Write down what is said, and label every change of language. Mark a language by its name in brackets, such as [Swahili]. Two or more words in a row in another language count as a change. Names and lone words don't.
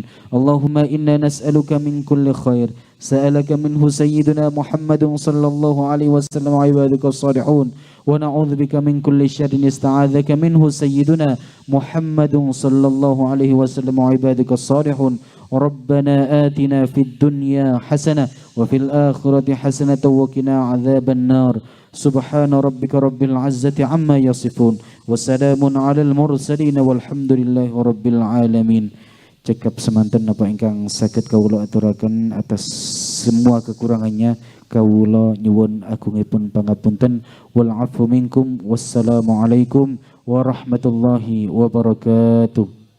[Arabic] اللهم إنا نسألك من كل خير سألك منه سيدنا محمد صلى الله عليه وسلم وعبادك الصالحون ونعوذ بك من كل شر استعاذك منه سيدنا محمد صلى الله عليه وسلم وعبادك الصالحون. ربنا آتنا في الدنيا حسنة وفي الآخرة حسنة وقنا عذاب النار. سبحان ربك رب العزة عما يصفون وسلام على المرسلين والحمد لله رب العالمين. [Javanese] Cekap semanten napa ingkang saged kawula aturaken, [Indonesian] atas semua kekurangannya [Javanese] kawula nyuwun agungipun pangapunten. [Arabic] والعفو منكم. والسلام عليكم ورحمة الله وبركاته.